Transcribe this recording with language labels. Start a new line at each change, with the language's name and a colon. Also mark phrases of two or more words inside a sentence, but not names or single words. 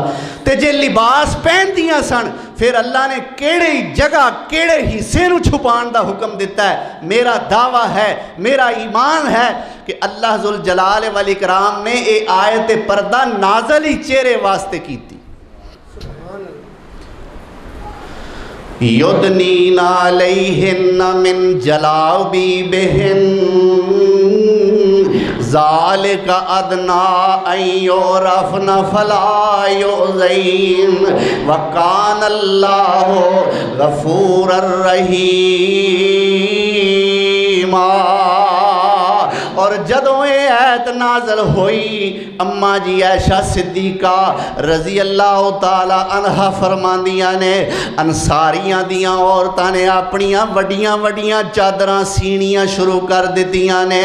Punjabi: ਤੇ ਜੇ ਲਿਬਾਸ ਪਹਿਨਦੀਆਂ ਸਨ ਫਿਰ ਅੱਲਾਹ ਨੇ ਕਿਹੜੀ ਜਗ੍ਹਾ ਕਿਹੜੇ ਹਿੱਸੇ ਨੂੰ ਛੁਪਾਣ ਦਾ ਹੁਕਮ ਦਿੱਤਾ ਹੈ।
Urdu: میرا دعویٰ ہے، میرا ایمان ہے کہ اللہ
Arabic: ذو الجلال والإكرام
Urdu: نے یہ آیت پردہ نازل ہی چہرے واسطے کی.
Arabic: يدنين عليهن من جلابيبهن ذلك أدنى أن يعرفن فلا يؤذين وكان الله غفورا رحيما.
Punjabi: ਔਰ ਜਦੋਂ ਇਹ ਆਇਤ ਨਾਜ਼ਲ ਹੋਈ ਅੰਮਾਂ ਜੀ ਆਇਸ਼ਾ ਸਿੱਦੀਕਾ
Arabic: رضي الله تعالى عنها
Punjabi: ਫ਼ਰਮਾਂਦੀਆਂ ਨੇ ਅੰਸਾਰੀਆਂ ਦੀਆਂ ਔਰਤਾਂ ਨੇ ਅਪਣੀਆਂ ਵੱਡੀਆਂ ਵੱਡੀਆਂ ਚਾਦਰਾਂ ਸੀਣੀਆਂ ਸ਼ੁਰੂ ਕਰ ਦਿੱਤੀਆਂ ਨੇ।